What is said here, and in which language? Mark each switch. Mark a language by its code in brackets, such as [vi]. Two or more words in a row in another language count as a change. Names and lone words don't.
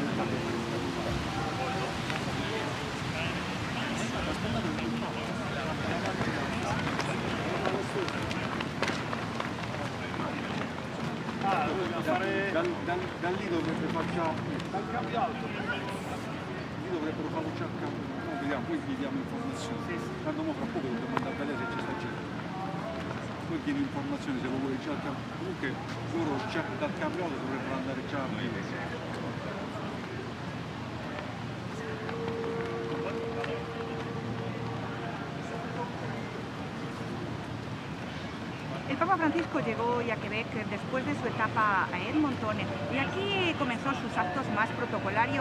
[it] Da lì dovrebbe farci dal cambio alto. Lì dovrebbero farlo già a cambio. No, vediamo, poi gli diamo informazioni. Tanto mo fra poco dobbiamo andare a vedere se c'è sta gente. Poi chiedi informazioni se lo vuoi già al cambio. Comunque loro già dal cambio alto dovrebbero andare già a vedere. [es] El Papa Francisco llegó hoy a Quebec después de su etapa a Edmonton y aquí comenzó sus actos más protocolarios.